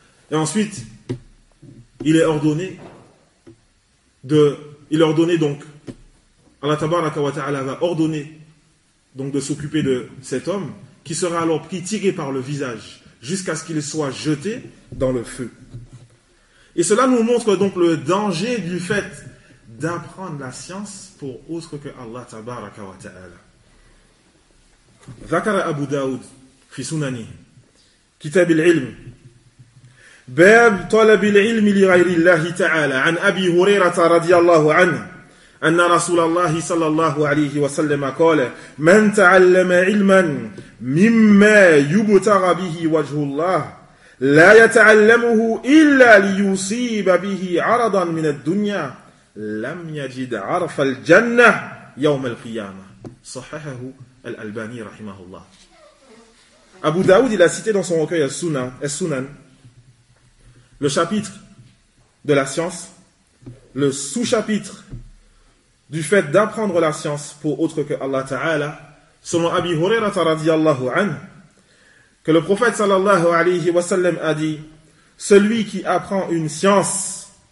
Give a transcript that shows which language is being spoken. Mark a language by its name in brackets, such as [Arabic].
[French] Et ensuite, il est ordonné de, il ordonnait donc, Allah tabaraka wa ta'ala va ordonner donc de s'occuper de cet homme qui sera alors pris, tiré par le visage jusqu'à ce qu'il soit jeté dans le feu. Et cela nous montre donc le danger du fait d'apprendre la science pour autre que Allah tabaraka wa ta'ala. [Arabic] Zakara Abu Daoud fi sunani kitab al-ilm باب طلب العلم لغير الله تعالى عن أبي هريرة رضي الله عنه أن رسول الله صلى الله عليه وسلم قال من تعلم علما مما يبتغى به وجه الله لا يتعلمه إلا ليصيب به عرضا من الدنيا لم يجد عرف الجنة يوم القيامة. صححه الألباني رحمه الله. [French] أبو داود il a cité dans son recueil السنن le chapitre de la science, le sous-chapitre du fait d'apprendre la science pour autre que Allah Ta'ala, selon Abi Hurairah [Arabic] radiyallahu anhu, [French] que le prophète [Arabic] sallallahu alayhi wa sallam [French] a dit: celui qui apprend une science